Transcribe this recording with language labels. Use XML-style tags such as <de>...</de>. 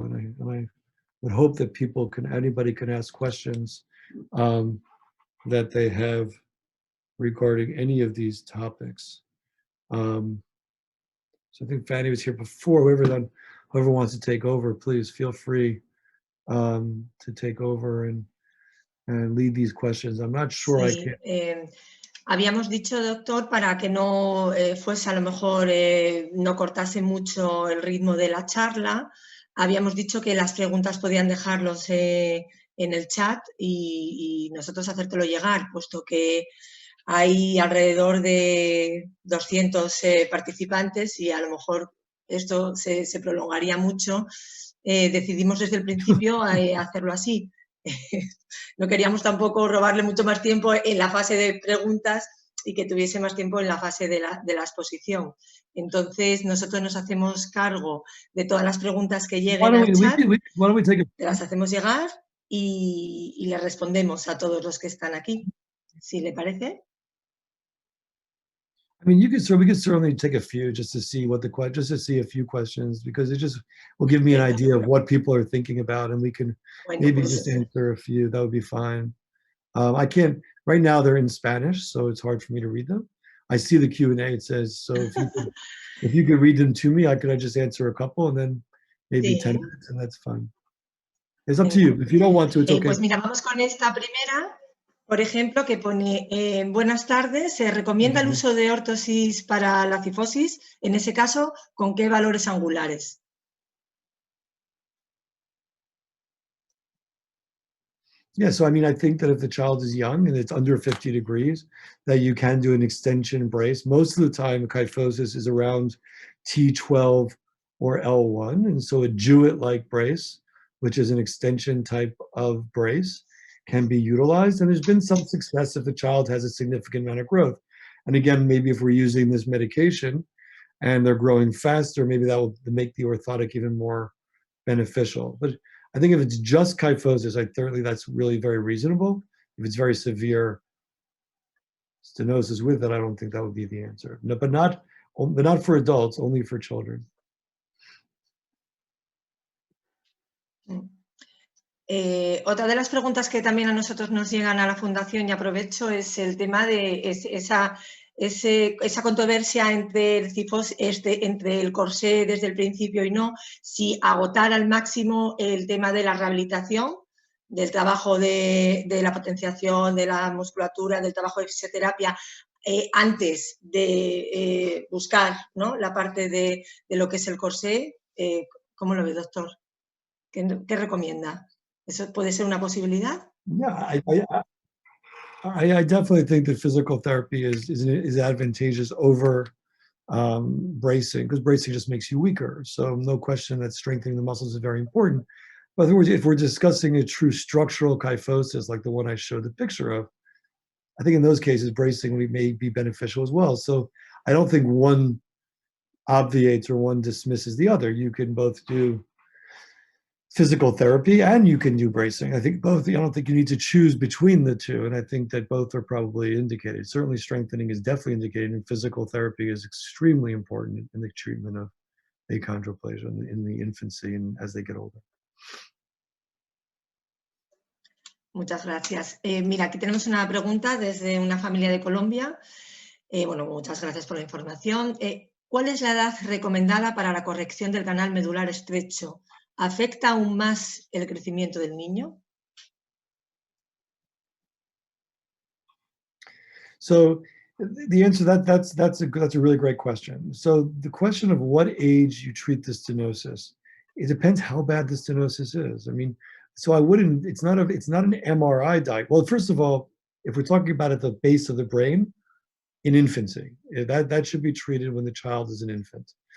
<en>And I would hope that anybody can ask questions that they have regarding any of these topics. So I think Fanny was here before. Whoever wants to take over, please feel free to take over and lead these questions. I'm not sure I can.</en> <es>Habíamos dicho, doctor, para que no fuese a lo mejor, no cortase mucho el ritmo de la charla, habíamos dicho que las preguntas podían dejarlos en el chat y nosotros hacértelo llegar, puesto que hay alrededor de 200 participantes y a lo mejor esto se prolongaría mucho. Decidimos desde el principio hacerlo así. no queríamos tampoco robarle mucho más tiempo en la fase de preguntas y que tuviese más tiempo en la fase de la exposición. Entonces, nosotros nos hacemos cargo de todas las preguntas que lleguen al chat, las hacemos llegar y le respondemos a todos los que están aquí, si le parece.</es> <en>I mean, we could certainly take a few just to see just to see a few questions, because it just will give me an idea of what people are thinking about, and we can maybe just answer a few. That would be fine. I can't, right now they're in Spanish, so it's hard for me to read them. I see the Q&A, it says, so if you could read them to me, I just answer a couple and then maybe 10 minutes, and that's fine. It's up to you. If you don't want to, it's okay.</en> <es>Pues mira, vamos con esta primera. Por ejemplo, que pone, buenas tardes, ¿se recomienda el uso de órtosis para la cifosis? En ese caso, ¿con qué valores angulares?</es> <en>Yeah, so I mean, I think that if the child is young and it's under 50 degrees, that you can do an extension brace. Most of the time, kyphosis is around T12 or L1, and so a Jewett-like brace, which is an extension type of brace, can be utilized, and there's been some success if the child has a significant amount of growth. And again, maybe if we're using this medication and they're growing faster, maybe that will make the orthotic even more beneficial. But I think if it's just kyphosis, thirdly, that's really very reasonable. If it's very severe stenosis with it, I don't think that would be the answer. No, but not for adults, only for children.</en> <es>Otra de las preguntas que también a nosotros nos llegan a la Fundación, y aprovecho, es el tema de esa controversia entre el corsé desde el principio y no, si agotar al máximo el tema de la rehabilitación, del trabajo de la potenciación, de la musculatura, del trabajo de fisioterapia, antes de buscar, ¿no?, la parte de lo que es el corsé. ¿Cómo lo ve, doctor? ¿Qué recomienda? ¿Eso puede ser una posibilidad?</es> <en>Yeah, I definitely think that physical therapy is advantageous over bracing, because bracing just makes you weaker. So no question that strengthening the muscles is very important. But in other words, if we're discussing a true structural kyphosis, like the one I showed the picture of, I think in those cases, bracing may be beneficial as well. So I don't think one obviates or one dismisses the other. You can both do physical therapy and you can do bracing. I think both. I don't think you need to choose between the two, and I think that both are probably indicated. Certainly strengthening is definitely indicated, and physical therapy is extremely important in the treatment of achondroplasia in the infancy and as they get older.</en> <es>Muchas gracias. Mira, aquí tenemos una pregunta desde una familia de Colombia. Bueno, muchas gracias por la información. ¿Cuál es la edad recomendada para la corrección del canal medular estrecho? ¿Afecta aún más el crecimiento del niño?</es> <en>So the answer that's a really great question. So the question of what age you treat the stenosis, it depends how bad the stenosis is. I mean, so I wouldn't. It's not an MRI diet. Well, first of all, if we're talking about at the base of the brain, in infancy, that should be treated when the child is an infant.</en>